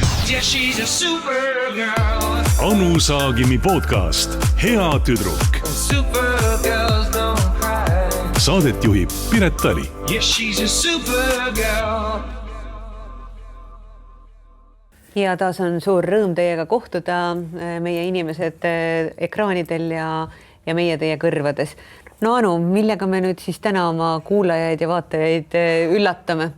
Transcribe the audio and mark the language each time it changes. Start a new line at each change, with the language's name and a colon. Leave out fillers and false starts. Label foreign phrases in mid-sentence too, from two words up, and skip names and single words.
English: Yeah, she's a supergirl.
Estonian: Anu Saagimi podcast Hea tüdruk.
English: Supergirls don't cry.
Estonian: Saadet juhib Piret Tali.
English: Yeah, she's a supergirl.
Estonian: Ja taas on suur rõõm teiega kohtuda, meie inimesed ekraanidel ja meie teie kõrvades. No Anu, millega me nüüd siis täna oma kuulajaid ja vaatajaid üllatame?